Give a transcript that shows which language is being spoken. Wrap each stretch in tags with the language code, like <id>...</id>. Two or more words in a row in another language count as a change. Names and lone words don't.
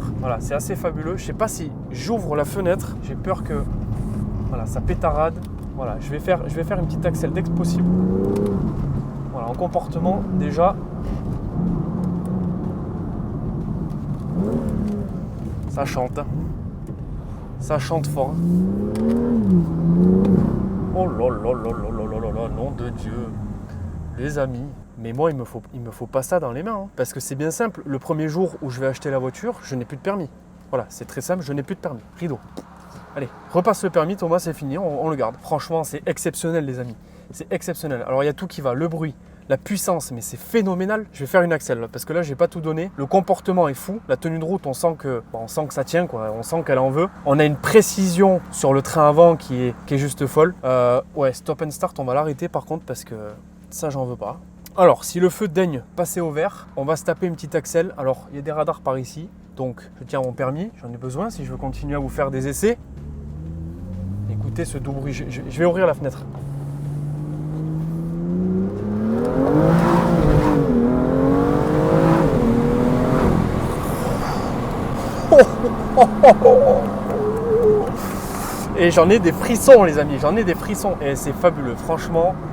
<fr>Voilà, c'est assez fabuleux. Je sais pas si j'ouvre la fenêtre, j'ai peur que voilà, ça pétarade. Voilà, je vais faire une petite accel dès que possible. Voilà, en comportement déjà. Ça chante. Ça chante fort. Oh là là là là là là là, nom de Dieu. Les amis, mais moi il me faut pas ça dans les mains. Hein. Parce que c'est bien simple, le premier jour où je vais acheter la voiture, je n'ai plus de permis. Voilà, c'est très simple, je n'ai plus de permis. Rideau. Allez, repasse le permis, Thomas, c'est fini, on le garde. Franchement, c'est exceptionnel les amis. C'est exceptionnel. Alors il y a tout qui va, le bruit, la puissance, mais c'est phénoménal. Je vais faire une accel là, parce que là, j'ai pas tout donné. Le comportement est fou. La tenue de route, on sent que ça tient, quoi. On sent qu'elle en veut. On a une précision sur le train avant qui est juste folle. Ouais,</fr> <en>stop and start,</en> <fr>on va l'arrêter par contre parce que ça, j'en veux pas. Alors, si le feu daigne passer au vert, on va se taper une petite accel. Alors, il y a des radars par ici, donc je tiens mon permis. J'en ai besoin si je veux continuer à vous faire des essais. Écoutez ce doux bruit. Je vais ouvrir la fenêtre. Et j'en ai des frissons les amis, j'en ai des frissons et c'est fabuleux, franchement,</fr>